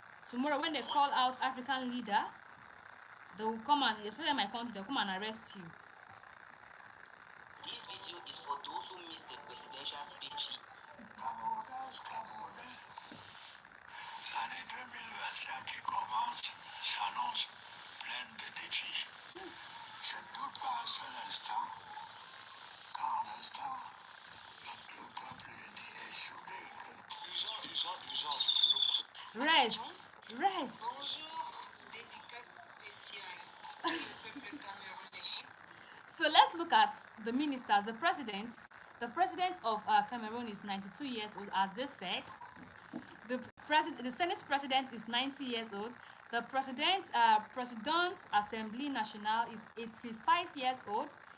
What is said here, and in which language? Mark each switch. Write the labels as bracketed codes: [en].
[en] Tomorrow when they call out African leader, they will come and, especially in my country, they'll come and arrest you. This video is for those who missed the presidential speech. [fr] L'année 2025 qui commence s'annonce pleine de défis. Je ne doute pas un seul instant qu'en un instant, le peuple uni est soudé. [en] Rest. [fr] Bonjour, dédicace spéciale au peuple camerounais. [en] So let's look at the ministers. The president of Cameroon is 92 years old, as they said. The Senate president is 90 years old. The President Assembly Nationale is 85 years old.